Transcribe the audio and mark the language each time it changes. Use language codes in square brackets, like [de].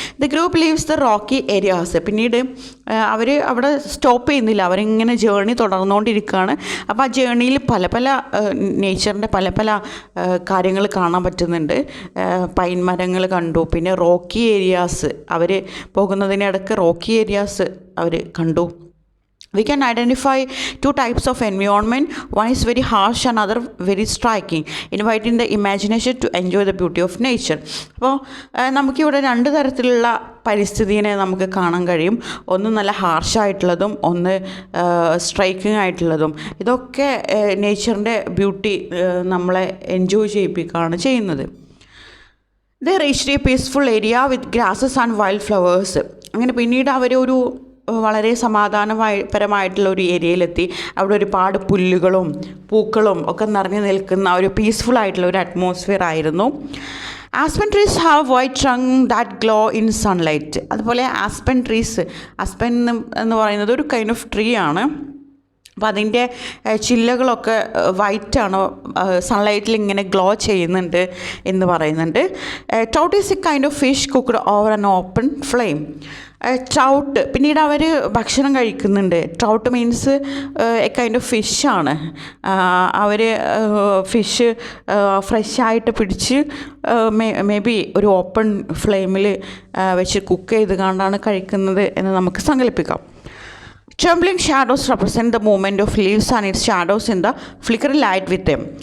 [en] The group leaves the rocky areas. [ml] പിന്നീട് അവർ അവിടെ stop ചെയ്യുന്നില്ല, അവരിങ്ങനെ ജേണി തുടർന്നുകൊണ്ടിരിക്കുകയാണ്. അപ്പോൾ ആ ജേണിയിൽ പല നേച്ചറിൻ്റെ പല കാര്യങ്ങൾ കാണാൻ പറ്റുന്നുണ്ട്. പൈൻ മരങ്ങൾ കണ്ടു, പിന്നെ റോക്കി ഏരിയാസ്, അവർ പോകുന്നതിനിടയ്ക്ക് റോക്കി ഏരിയാസ് അവർ കണ്ടു. [en] We can identify two types of environment. One is very harsh and other very striking, inviting the imagination to enjoy the beauty of nature. [ml] അപ്പോൾ നമുക്കിവിടെ 2 തരത്തിലുള്ള പരിസ്ഥിതിയെ നമുക്ക് കാണാൻ കഴിയും. ഒന്ന് നല്ല ഹാർഷായിട്ടുള്ളതും ഒന്ന് സ്ട്രൈക്കിംഗ് ആയിട്ടുള്ളതും. ഇതൊക്കെ നേച്ചറിൻ്റെ ബ്യൂട്ടി നമ്മളെ എൻജോയ് ചെയ്യിപ്പിക്കുകയാണ് ചെയ്യുന്നത്. [en] They reached a peaceful area with grasses and wildflowers. [ml] അങ്ങനെ പിന്നീട് അവരൊരു വളരെ സമാധാനപരമായിട്ടുള്ള ഒരു ഏരിയയിലെത്തി. അവിടെ ഒരുപാട് പുല്ലുകളും പൂക്കളും ഒക്കെ നിറഞ്ഞു നിൽക്കുന്ന ഒരു പീസ്ഫുൾ ആയിട്ടുള്ള ഒരു അറ്റ്മോസ്ഫിയർ ആയിരുന്നു. [en] Aspen trees have white trunk that glow in sunlight. [ml] അതുപോലെ ആസ്പെൻ ട്രീസ്, ആസ്പെൻ എന്ന് പറയുന്നത് ഒരു കൈൻഡ് ഓഫ് ട്രീ ആണ്. അപ്പോൾ അതിൻ്റെ ചില്ലകളൊക്കെ വൈറ്റാണ്, സൺലൈറ്റിൽ ഇങ്ങനെ ഗ്ലോ ചെയ്യുന്നുണ്ട് എന്ന് പറയുന്നുണ്ട്. [en] Trout is a kind of fish cooked over an open flame. Trout, [ml] പിന്നീട് അവർ ഭക്ഷണം കഴിക്കുന്നുണ്ട്. Trout means A kind of ഫിഷാണ്. Our fish ഫ്രഷായിട്ട് പിടിച്ച് മേ ബി ഒരു ഓപ്പൺ ഫ്ലെയിമിൽ വെച്ച് കുക്ക് ചെയ്ത് കണ്ടാണ് കഴിക്കുന്നത് എന്ന് നമുക്ക് സങ്കല്പിക്കാം. [en] Trembling shadows represent the movement of leaves and its shadows in the flickering light with them.